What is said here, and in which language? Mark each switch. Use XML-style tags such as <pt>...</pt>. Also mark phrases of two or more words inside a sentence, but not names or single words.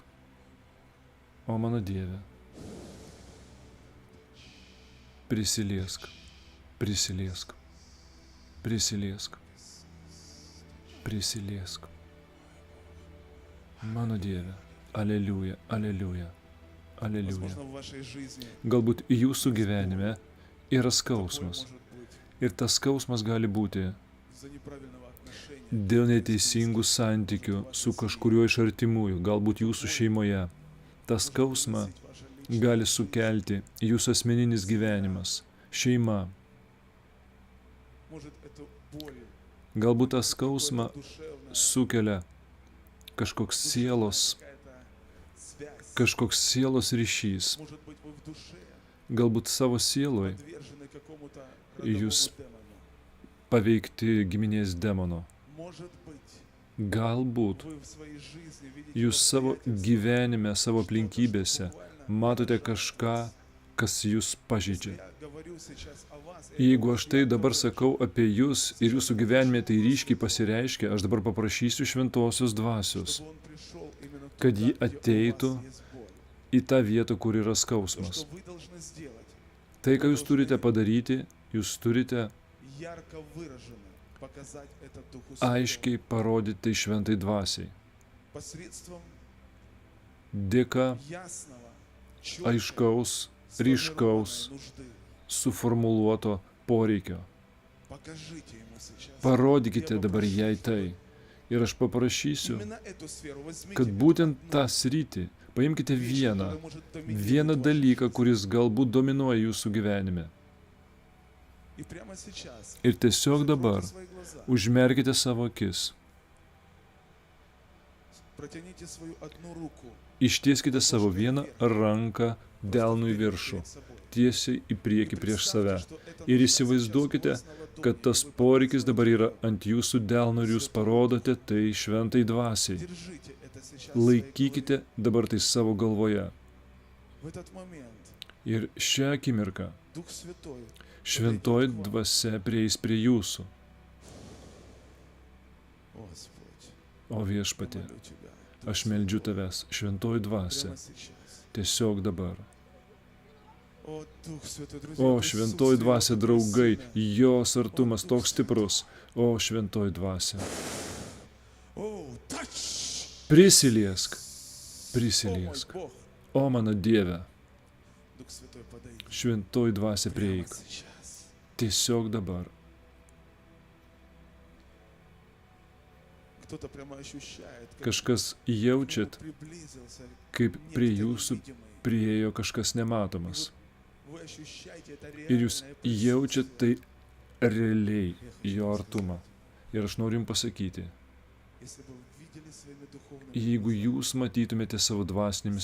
<lt>O mano Dieve, prisiliesk, prisiliesk, prisiliesk, prisiliesk. Mano Dieve, aleliuja, aleliuja, aleliuja.</lt> <ru>возможно, в вашей жизни</ru> <lt>Galbūt jūsų gyvenime yra</lt> <ru>такое</ru> <lt>skausmas.</lt> <ru>может быть</ru> <lt>Ir tas skausmas gali būti</lt> <ru>из-за неправильного отношения.</ru> <lt>dėl neteisingų santykių su kažkuriuo iš artimųjų, galbūt jūsų šeimoje. Tas skausmą</lt> <ru>Выносить ваше личное.</ru> <lt>gali sukelti jūsų asmeninis gyvenimas, šeima.</lt> <ru>Может, это боль,</ru> <lt>Galbūt tą skausmą</lt> <ru>какое-то душевное,</ru> <lt>sukelia kažkoks sielos,</lt> <ru>связь.</ru> <lt>kažkoks sielos ryšys.</lt> <ru>Может быть, вы в душе</ru> <lt>Galbūt savo sieloj</lt> <ru>подвержены какому-то</ru> <lt>Jūs-</lt> <ru>родовому демону.</ru> <lt>paveikti giminės demono.</lt> <ru>Может быть,</ru> <lt>Galbūt</lt> <ru>вы в своей жизни видите</ru> <lt>jūs savo</lt> <ru>обстоятельства,</ru> <lt>gyvenime, savo</lt> <ru>что-то,</ru> <lt>aplinkybėse</lt> <ru>что буквально</ru> <lt>matote</lt> <ru>поражает</ru> <lt>kažką,</lt> <ru>вас.</ru> <lt>kas jūs</lt> <ru>Если</ru> <lt>pažeidžia.</lt> <ru>я говорю сейчас о вас, и</ru> <lt>Jeigu</lt> <ru>это</ru> <lt>aš tai</lt> <ru>ярко</ru> <lt>dabar</lt> <ru>выражено,</ru> <lt>sakau apie jūs ir jūsų gyvenime tai ryškiai pasireiškia, aš dabar paprašysiu šventosios dvasios,</lt> <ru>чтобы он пришел именно</ru> <lt>kad</lt> <ru>туда,</ru> <lt>ji</lt> <ru>где у вас</ru> <lt>ateitų</lt> <ru>есть боль.</ru> <lt>į tą vietą, kur yra</lt> <ru>То,</ru> <lt>skausmas.</lt> <ru>что вы должны сделать,</ru> <lt>Tai, ką jūs turite padaryti, jūs turite</lt> <ru>ярко выраженно показать это Духу Святому.</ru> <lt>aiškiai parodyti tai šventai dvasiai.</lt> <ru>Посредством</ru> <lt>Dėka</lt> <ru>ясного, чёткого,</ru> <lt>aiškaus, ryškaus,</lt> <ru>сформированной нужды.</ru> <lt>suformuluoto poreikio.</lt> <ru>Покажите ему сейчас.</ru> <lt>Parodykite</lt> <ru>Я</ru> <lt>dabar</lt> <ru>попрошу,</ru> <lt>jai tai. Ir aš paprašysiu,</lt> <ru>именно эту сферу возьмите</ru> <lt>kad</lt> <ru>как</ru> <lt>būtent</lt> <ru>одну</ru> <lt>tą sritį paimkite</lt> <ru>вещь,</ru> <lt>vieną,</lt> <ru>которая может доминировать</ru> <lt>vieną</lt> <ru>в вашей</ru> <lt>dalyką,</lt> <ru>жизни.</ru> <lt>kuris galbūt dominuoja jūsų gyvenime.</lt> <ru>И прямо сейчас</ru> <lt>Ir tiesiog dabar</lt> <ru>закройте свои глаза,</ru> <lt>užmerkite savo akis,</lt> <ru>протяните свою одну руку</ru> <lt>ištieskite savo vieną ranką delnų į viršų,</lt> <ru>перед собой.</ru> <lt>tiesiai į priekį</lt> <ru>И</ru> <lt>prieš</lt> <ru>представьте,</ru> <lt>save.</lt> <ru>что эта</ru> <lt>Ir</lt> <ru>нужда</ru> <lt>įsivaizduokite,</lt> <ru>сейчас у вас на ладони,</ru> <lt>kad tas</lt> <ru>и вы</ru> <lt>poreikis dabar yra</lt> <ru>показываете</ru> <lt>ant jūsų delnų ir jūs parodote tai šventai dvasiai.</lt> <ru>Держите это сейчас в своей</ru> <lt>Laikykite</lt> <ru>голове.</ru> <lt>dabar tai savo galvoje.</lt> <ru>В этот момент</ru> <lt>Ir šią akimirką</lt> <ru>Дух Святой</ru> <lt>šventoji dvasia prieis prie jūsų.</lt> <ru>Господь,</ru> <lt>O viešpatie,</lt> <ru>молю тебя, Дух</ru> <lt>aš meldžiu</lt> <ru>Святой,</ru> <lt>tavęs, šventoji dvasia,</lt> <ru>прямо сейчас.</ru> <lt>tiesiog dabar.</lt> <ru>О, Дух Святой, друзья,</ru> <lt>O</lt> <ru>присутствие</ru> <lt>šventoji dvasia,</lt> <ru>такое</ru> <lt>draugai,</lt> <ru>сильное.</ru> <lt>jos artumas toks stiprus. O šventoji dvasia,</lt> <en>О, тач!</en> <lt>prisiliesk,</lt> <ru>О, мой</ru> <lt>prisiliesk.</lt> <ru>Бог,</ru> <lt>O mano Dieve,</lt> <ru>Дух Святой, подойди.</ru> <lt>šventoji dvasia</lt> <ru>Прямо</ru> <lt>prieik.</lt> <ru>сейчас.</ru> <lt>Tiesiog dabar.</lt> <ru>Кто-то прямо ощущает, как</ru> <lt>Kažkas</lt> <ru>к нему</ru> <lt>jaučiat,</lt> <ru>приблизился</ru> <lt>kaip prie</lt> <ru>некто</ru> <lt>jūsų</lt> <ru>невидимый.</ru> <lt>priejo kažkas nematomas.</lt> <ru>Вы ощущаете это</ru> <lt>Ir jūs</lt> <ru>реальное</ru> <lt>jaučiat</lt> <ru>присутствие.</ru> <lt>tai realiai,</lt> <ru>Я хочу</ru> <lt>jo</lt> <ru>вам</ru> <lt>artumą.</lt> <ru>сказать,</ru> <lt>Ir aš noriu jums pasakyti,</lt> <ru>если бы вы видели своими духовными</ru> <lt>jeigu</lt> <ru>глазами,</ru> <lt>jūs matytumėte savo dvasinėmis</lt>